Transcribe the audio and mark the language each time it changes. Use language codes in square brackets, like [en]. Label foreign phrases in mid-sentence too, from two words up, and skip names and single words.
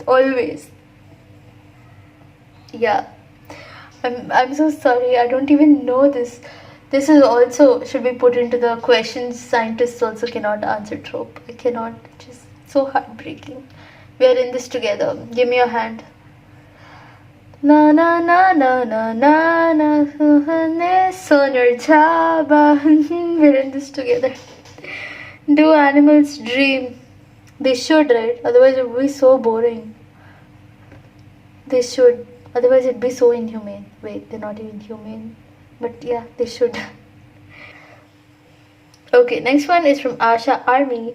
[en] Always. Yeah. I'm so sorry. I don't even know this. This is also should be put into the questions scientists also cannot answer trope. I cannot. Just so heartbreaking. We are in this together. Give me your hand. Na na na na na na na Sonar Chaba. We're in this together. Do animals dream? They should, right? Otherwise it would be so boring. They should. Otherwise it'd be so inhumane. Wait, they're not even humane. But yeah, they should. Okay, next one is from Asha Army.